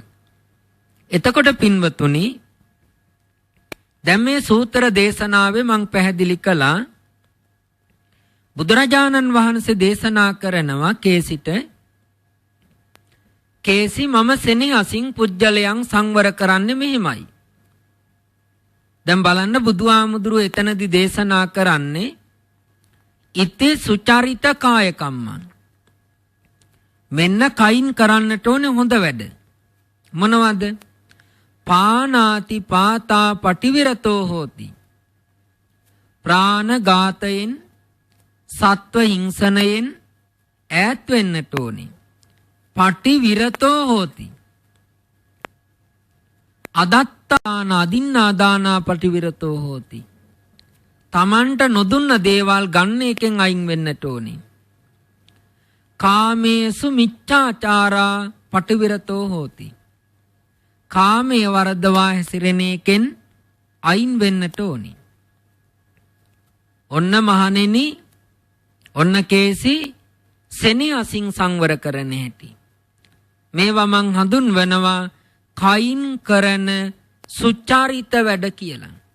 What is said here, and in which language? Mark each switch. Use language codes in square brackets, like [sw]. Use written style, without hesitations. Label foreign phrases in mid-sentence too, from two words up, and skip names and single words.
[si] එතකොට පින්වතුනි දැන් මේ සූත්‍ර දේශනාවේ මම පැහැදිලි කළා බුදුරජාණන් වහන්සේ දේශනා කරනවා කේසිට කේසි මම සෙනෙහසින් පුජ්‍යලයන් සංවර කරන්නේ මෙහෙමයි. දැන් බලන්න බුදුහාමුදුරුවෝ එතනදී දේශනා කරන්නේ [pi] ඉති සුචරිත කාය කම්මං. [si] මෙන්න කයින් කරන්නට ඕනේ හොඳ වැඩ. මොනවද? [pi] පානාති පාතා පටිවිරතෝ හෝති. [si] ප්‍රාණඝාතයෙන් සත්ව හිංසනයෙන් ඈත් වෙන්නට ඕනේ. [pi] පටිවිරතෝ හෝති. අදත්තාන අදින්නාදානා පටිවිරතෝ හෝති. [si] තමන්ට නොදුන්න දේවල් ගන්න එකෙන් අයින් වෙන්නට ඕනේ. [pi] කාමේසු මිච්ඡාචාරා පටිවිරතෝ හෝති. [si] කාමයේ වරදවා හැසිරෙන එකෙන් අයින් වෙන්නට ඕනේ. ඔන්න මහණෙනි ඔන්න කේසි සෙනෙහසින් සංවර කරන හැටි. මේවා මං හඳුන්වනවා කයින් කරන සුචාරිත වැඩ කියලා.